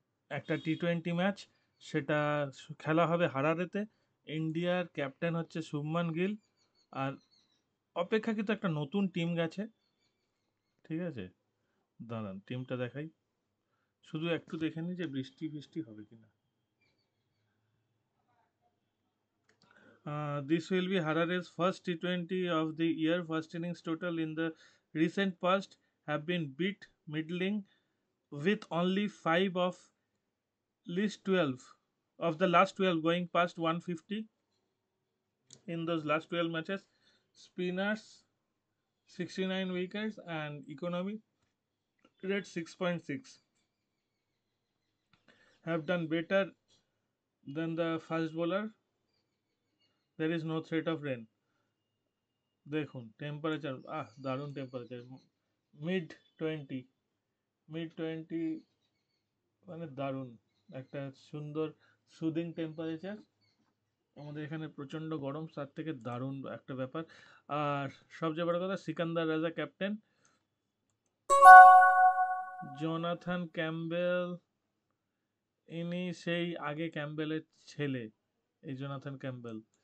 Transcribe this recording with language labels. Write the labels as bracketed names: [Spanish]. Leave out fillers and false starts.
[Bangla] একটা টি-20 ম্যাচ। সেটা খেলা হবে হারারেতে। ইন্ডিয়ার ক্যাপ্টেন হচ্ছে শুভমান গিল। আর অপেক্ষাকৃত একটা নতুন টিম গেছে। ঠিক আছে, দাঁড়ান টিমটা দেখাই। শুধু একটু দেখে নিই যে বৃষ্টি বৃষ্টি হবে কিনা। [English] This will be Harare's first T20 of the year. First innings total in the recent past have been bit middling, with only 5 of list 12 of the last 12 going past 150 in those last 12 matches. Spinners 69 wickets and economy rate 6.6 have done better than the fast bowler. There is no threat of rain. [Bangla] দেখুন temperature, দারুণ temperature. Mid 20, mid 20, মানে দারুণ একটা সুন্দর soothing temperature. আমাদের এখানে প্রচণ্ড গরম, তার থেকে দারুণ একটা ব্যাপার। আর সবচেয়ে বড় কথা, সিকান্দার রাজা ক্যাপ্টেন, জোনাথন ক্যাম্বেল ইনি সেই আগে ক্যাম্বেলের ছেলে, এই জোনাথন ক্যাম্বেল।